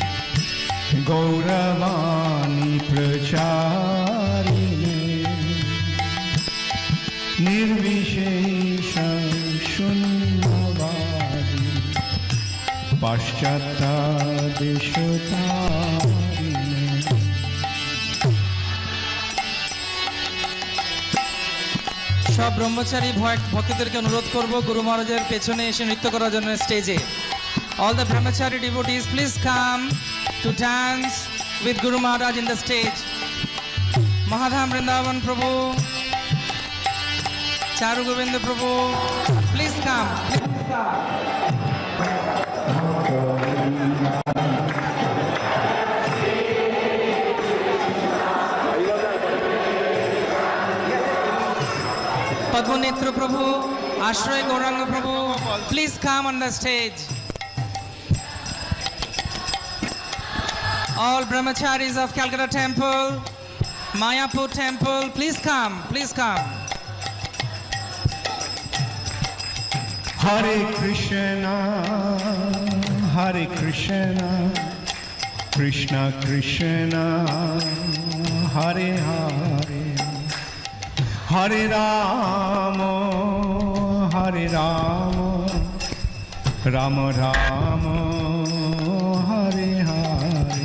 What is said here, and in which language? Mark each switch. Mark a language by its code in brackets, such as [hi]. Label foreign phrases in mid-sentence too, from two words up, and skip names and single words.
[sa] गौरवाणी प्रचारिणे निर्विशेष शून्यवादि पाश्चात्य देशतारिणे. [bn] সব ব্রহ্মচারী ভক্তদেরকে অনুরোধ করব গুরু মহারাজের পেছনে এসে নৃত্য করার জন্য স্টেজে। [en] All the brahmachari devotees, please come to dance with Guru Maharaj in the stage. Mahadham Vrindavan Prabhu, Charu Govinda Prabhu, please come. Padmanetra Prabhu, Ashray Gauranga Prabhu, please come on the stage. All brahmacharis of Calcutta Temple, Mayapur Temple, please come, please come. [sa] Hare Krishna, Hare Krishna, Krishna Krishna, Hare Hare, Hare Rama, Hare Rama, Rama Rama, Hare Hare.